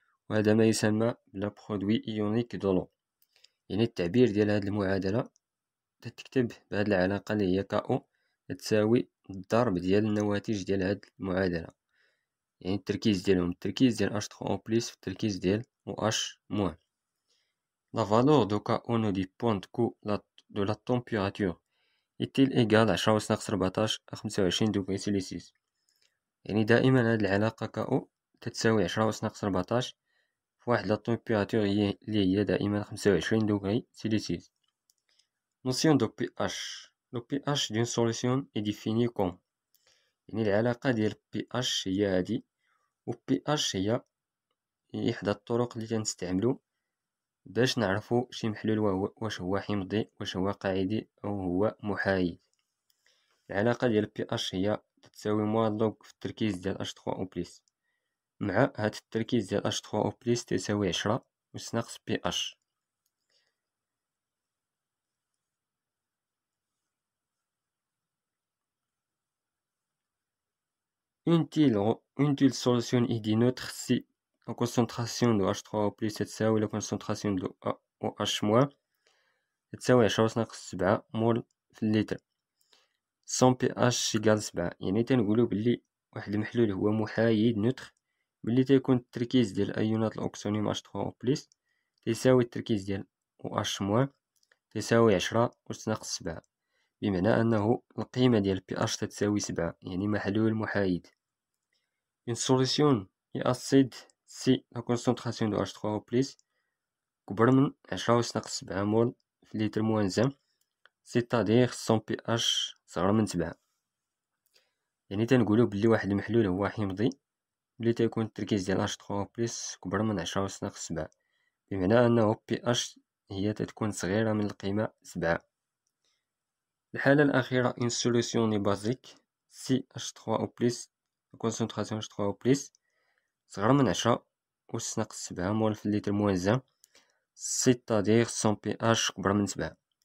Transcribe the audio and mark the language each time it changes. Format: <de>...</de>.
<ar>وهذا ما يسمى بلا برودوي إيونيك دولو. يعني التعبير ديال هاد المعادلة تتكتب بهاد العلاقة اللي هي كأو تساوي الضرب ديال النواتج ديال هاد المعادلة. يعني التركيز ديالهم التركيز ديال H3O بلس في التركيز ديال OH-.</ar> <fr>La valeur de KO ne dépend que de la température est-il égal à 10</fr> <ar>ناقص 14 25 دوغري سيليسيوس. يعني دائما هاد العلاقة KO تتساوي 10 ناقص 14 في واحد لا température اللي هي دائما 25 دوغري سيليسيوس.</ar> <fr>Notion de pH. Le pH d'une solution est défini comme.</fr> <ar>يعني العلاقة ديال pH هي هادي، و pH هي إحدى الطرق اللي تنستعملو باش نعرفو شي محلول واش هو حمضي واش هو قاعدي أو هو محايد. العلاقة ديال pH هي تساوي موان لوغ في التركيز ديال H3O بلس مع هاد التركيز ديال H3O بلس تساوي 10 أس ناقص pH.</ar> <fr>Une telle solution est dit neutre si la concentration de H3O plus تساوي la concentration de OH- تساوي 10</fr> <ar>ناقص 7 مول في اللتر.</ar> <fr>son pH égal 7.</fr> <ar>يعني تنقولو بلي واحد المحلول هو محايد نوتر ملي تيكون التركيز ديال أيونات الأكسونيوم H3O بلس تيساوي التركيز ديال OH- تيساوي 10 أس ناقص 7، بمعنى أنه القيمة ديال pH تتساوي 7، يعني محلول محايد.</ar> <fr>Une solution est acide si la concentration de H3O+</fr> <ar>كبر من 10 أس ناقص 7 مول في لتر موان 1،</ar> <fr>c'est-à-dire son pH</fr> <ar>صغر من 7. يعني تنقولو بلي واحد المحلول هو حمضي ملي تيكون التركيز ديال H3O+ كبر من 10 أس ناقص 7، بمعنى أنه pH هي تتكون صغيرة من القيمة 7. الحالة الأخيرة</ar> <fr>une solution est basique si H3O+, la concentration H3O+,</fr> <ar>صغر من 10 أس ناقص 7 مول في اللتر موان 1،</ar> <fr>c'est-à-dire son pH</fr> <ar>كبر من 7.</ar>